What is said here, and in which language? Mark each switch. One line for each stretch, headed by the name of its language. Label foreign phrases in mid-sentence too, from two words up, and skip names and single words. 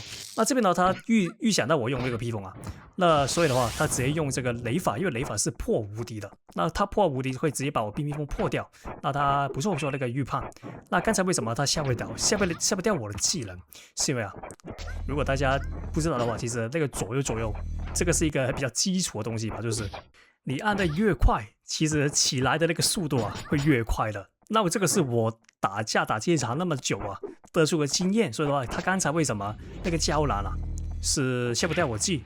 Chinese: 那這邊呢，他預想到我用這個披風啊，那所以的話，他直接用這個雷法，因為雷法是破無敵的，那他破無敵會直接把我冰披風破掉。那他不錯那個預判。那剛才為什麼他下不掉我的技能？是因為啊，如果大家不知道的話，其實那個左右這個是一個比較基礎的東西吧，就是你按的越快，其實起來的那個速度啊會越快的。那我這個是我打這一場那麼久啊得出個經驗，所以的話，他剛才為什麼那個膠囊啊是下不掉我技？